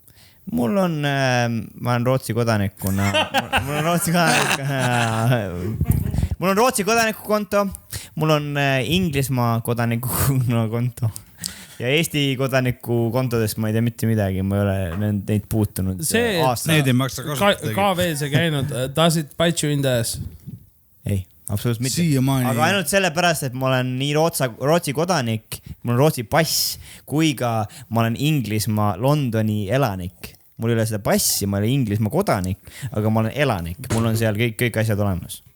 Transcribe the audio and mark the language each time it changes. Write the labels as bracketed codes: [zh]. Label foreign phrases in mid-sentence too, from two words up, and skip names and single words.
[et] Mul on, ma olen Rootsi kodanikuna, mul on Rootsi kodaniku konto, mul on Inglismaa kodaniku konto ja Eesti kodaniku kontodest ma ei tea mitte midagi, ma ei ole neid puutunud aastaid. Need ei maksa kasutada. KV-s ei käinud, [en] does it bite you in the ass? [et] Ei, absoluutselt mitte. Aga ainult sellepärast, et ma olen nii Rootsi kodanik, mul on Rootsi pass, kui ka ma olen Inglismaa Londoni elanik. Mul ei ole seda passi, ma olen Inglismaa kodanik, aga ma olen elanik. Mul on seal kõik asjad olemas.